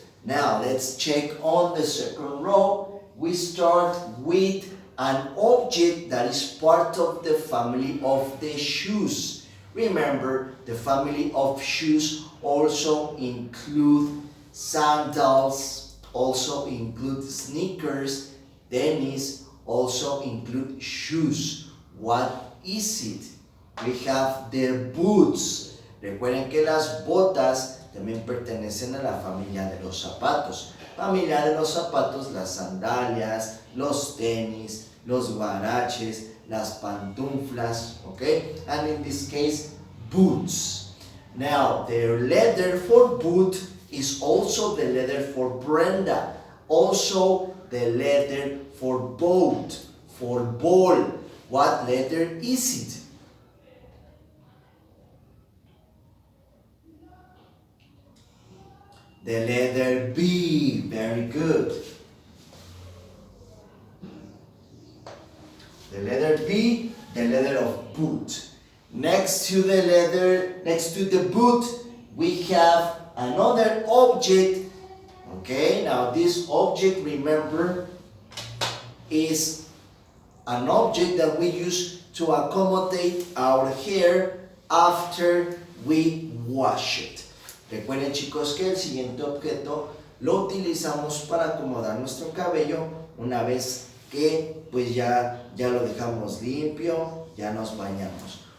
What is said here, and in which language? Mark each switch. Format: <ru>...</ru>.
<en>Now let's check on the second row. We start with an object that is part of the family of the shoes. Remember, the family of shoes also include sandals, also include sneakers, tennis, also include shoes. What is it? We have the boots.</en> <es>Recuerden que las botas también pertenecen a la familia de los zapatos. Familia de los zapatos, las sandalias, los tenis, los guaraches, las pantuflas, okay?</es> <en>And in this case, boots. Now, the letter for boot is also the letter for Brenda. Also, the letter for boat, for ball. What letter is it? The letter B. Very good. The letter B, the letter of boot. Next to the boot, we have another object. Okay, now this object, remember, is an object that we use to accommodate our hair after we wash it.</en> <es>Recuerden, chicos, que el siguiente objeto lo utilizamos para acomodar nuestro cabello una vez que pues ya lo dejamos limpio, ya nos bañamos.</es>